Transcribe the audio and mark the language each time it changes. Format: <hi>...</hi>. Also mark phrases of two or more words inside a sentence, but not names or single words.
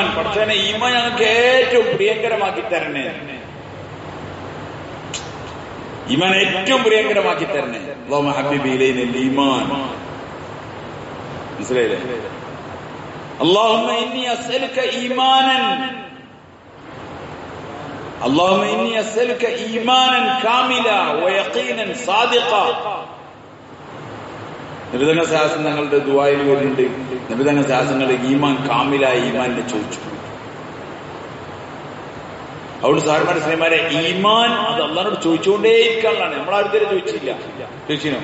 <ml>പടച്ചവനെ ഈമാൻ ഞങ്ങൾക്ക് ഏറ്റവും പ്രിയങ്കരമാക്കി തരണേ, ഈമാൻ ഏറ്റവും പ്രിയങ്കരമാക്കി തരണേ.</ml> <ar>اللهم حبب إلينا الإيمان. മനസ്സിലായില്ലേ? اللهم إني أسألك إيمانا, اللهم إني أسألك إيمانا كاملا ويقينا صادقا.</ar> <ml>നബിതങ്ങൾ സഹാസം തങ്ങളുടെ ദുആയിൽ വരുന്നുണ്ട്. നബിതങ്ങൾ സഹാസങ്ങളുടെ ഈമാൻ കാമിലായ ഈമാനിനെ ചോദിച്ചു. അതുകൊണ്ട് സാർമാർ സ്നേഹമാരെ ഈമാൻ അത് അള്ളാഹിനോട് ചോദിച്ചുകൊണ്ടേയിരിക്കാനുള്ളതാണ്. നമ്മളാരും ചോദിച്ചില്ല. ചോദിച്ചിനോ?</ml>